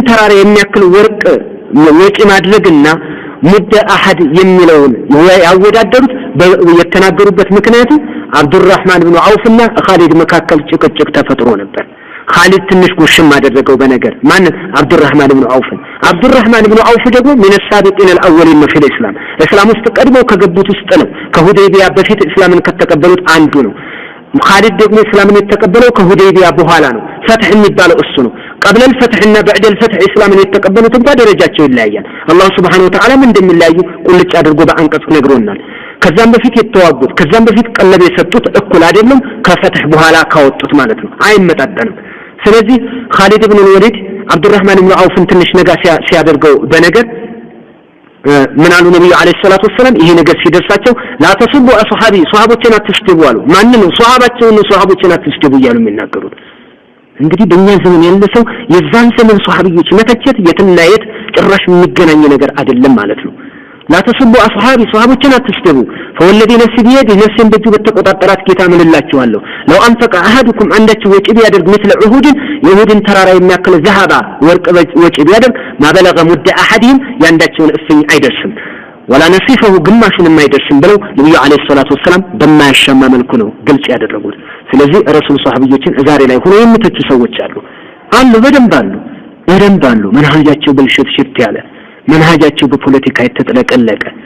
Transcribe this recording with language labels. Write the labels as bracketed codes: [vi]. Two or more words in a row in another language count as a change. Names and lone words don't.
[am] ተራራ የሚያክል ወርቅ ወጪ ማድረግና [ar] مد أحد [am] የሚለውን ያወዳደሩት የተናገሩበት ምክንያቱ አብዱራህማን ኢብኑ አውፍና ኻሊድ መካከል ጭቅጭቅ ተፈጥሮ ነበር ኻሊድ ትንሽ ጉሽም አደረገው በነገር ማን አብዱራህማን ኢብኑ አውፍ ደግሞ [ar] من السابقين الاولين في الاسلام [am] እስላም ውስጥ ቀድመው ከገቡት ውስጥ ነው ከሁደይቢያ በፊት እስላምን ከተቀበሉት አንዱ ነው ኻሊድ ደግሞ እስላምን የተቀበለው ከሁደይቢያ በኋላ ነው ፈትህ የሚባለው እሱ ነው [ar] قبل الفتح [am] እና [ar] بعد الفتح [am] እስላምን የተቀበሉት እንኳን ደረጃቸው ይለያያል አላህ [ar] سبحانه وتعالى [am] እንደሚለያዩ ቁልጭ አድርጎ በአንቀጽ ነግሮናል ከዛም በፊት የተዋጉት ከዛም በፊት ቀለብ የሰጡት እኩል አይደለም ከፈትህ በኋላ ካወጡት ማለት ነው አይመጣጠንም ስለዚህ ኻሊድ ኢብኑ ወሊድ አብዱራህማን ኢብኑ አውፍን ትንሽ ነጋ ሲያደርገው በነገር ምን አሉ ነብዩ [ar] عليه الصلاة والسلام [am] ይሄ ነገር ሲደርሳቸው ላተስቡ ሷሃቦችን አትስደቡ አሉ ማን ነው ሷሃቦችን አትስደቡ እያሉ የሚናገሩት እንግዲህ በእኛ ዘመን ያለ ሰው የዛን ዘመን ሷሃቢዎች መተቸት የትና የት ጭራሽ የሚገናኝ ነገር አይደለም ማለት ነው ላተስቡ ሷሃቦችን አትስደቡ [ar] فوالذي نفسي بيده [am] نفسን በእጁ በተቆጣጠራት ጌታ ምንላችኋለሁ [ar] لو انفق احدكم [am] አንዳችሁ ወጪ ቢያደርግ [ar] مثل عهود [am] የኡሁድን ተራራ የሚያክል ዘሃባ ወርቅ ወጪ ቢያደርግ [ar] ما بلغ مد أحدهم [am] ያንዳቸውን እፍኝ አይደርስም [ar] ولا نصيفه [am] ግማሹንም አይደርስም ብለው ነብዩ [ar] عليه الصلاة والسلام [am] በማያሻማ መልኩ ነው ግልጽ ያደረጉት ስለዚህ ረሱል ሷሃቢዎችን ዛሬ ላይ ሆኖ የሚተቹ ሰዎች አሉ በደንብ አሉ መንሃጃቸው ብልሽት ያለ መንሃጃቸው በፖለቲካ የተጠለቀለቀ